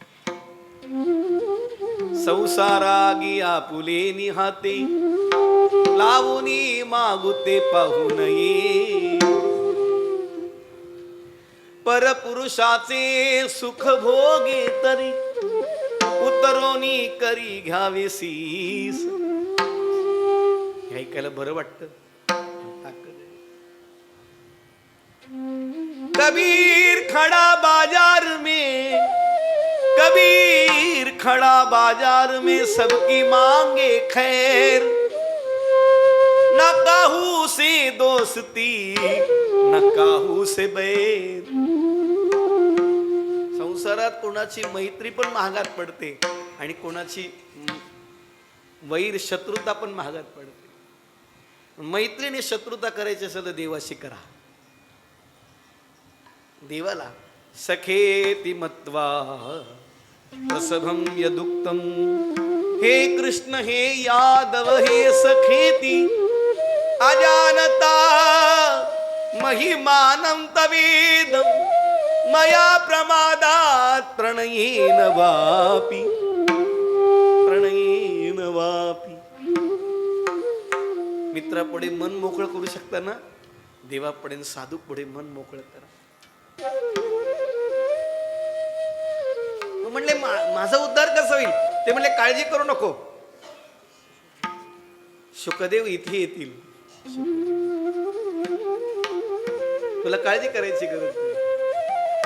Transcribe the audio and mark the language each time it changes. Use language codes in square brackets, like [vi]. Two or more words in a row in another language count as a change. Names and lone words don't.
[mr] संसारागी आपुले निहाते, लावूनी मागुते पाहू नये, परपुरुषाचे सुख भोगे तरी, उतरोनी करी घ्यावे सीस. हे ऐकायला बरं वाटतं. [hi] कबीर खड़ा बाजार में, कबीर खड़ा बाजार में, सबकी मांगे खैर, न काहू से दोस्ती न काहू से बैर. [mr] संसारात कोणाची मैत्री पण महागात पडते, आणि कोणाची वैर शत्रुता पण महागात पडते. मैत्रीने शत्रुता करायची असेल तर देवाशी करा. [sa] देवाला सखेति मत्वा प्रसभम यदुक्तम, हे कृष्ण हे यादव हे सखेति, अजानता महिमानं तवेदं, मया प्रमादात् प्रणयेन वापि, प्रणयेन वापि. [mr] मित्रापुढे मन मोकळं करू शकता ना, देवापुढे साधू पुढे मन मोकळं करा. म्हणले माझा उद्धार कसा होईल. ते म्हणले काळजी करू नको, शुकदेव इथे येतील, तुला काळजी करायची गरज नाही.